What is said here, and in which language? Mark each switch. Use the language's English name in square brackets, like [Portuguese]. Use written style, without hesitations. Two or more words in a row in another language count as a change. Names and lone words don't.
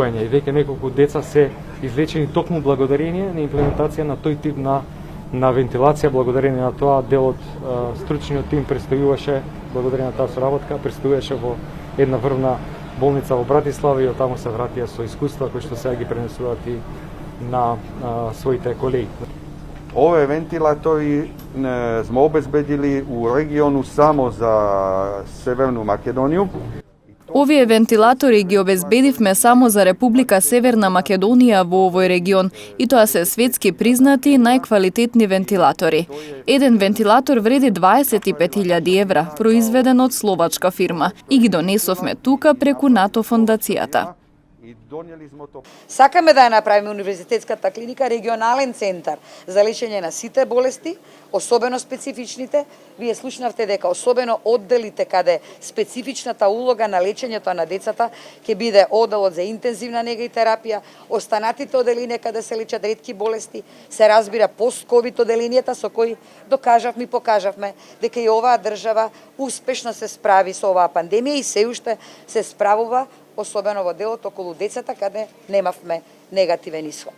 [Macedonian] И веќе неколку деца се излечени токму благодарение на имплементација на тој тип на вентилација, благодарение на тоа делот стручниот тим престојуваше, благодарение на таа соработка, престојуваше во една врвна болница во Братислава и од таму се вратија со искуства кои што сега ги пренесуваат и на своите колеги. [Serbian] Ove ventilatori smo obezbedili u regionu samo za Severnu Makedoniju. [Macedonian] Овие вентилатори ги обезбедивме само за Република Северна Македонија во овој регион и тоа се светски признати најквалитетни вентилатори. Еден вентилатор вреди 25.000 евра, произведен од словачка фирма и ги донесовме тука преку НАТО фондацијата. [Serbian] i donijeli smo to. [Macedonian] Сакаме да ја направиме универзитетската клиника регионален центар за лечење на сите болести, особено специфичните. Вие слушнавте дека особено одделите каде специфичната улога на лечењето на децата ќе биде одделот за интензивна нега и терапија, останатите оделинија каде се лечат ретки болести, се разбира пост-ковид оделенијата со кои докажавме и покажавме дека и оваа држава успешно се справи со оваа пандемија и се уште се справува, особено во делот околу децата каде немавме негативен исход.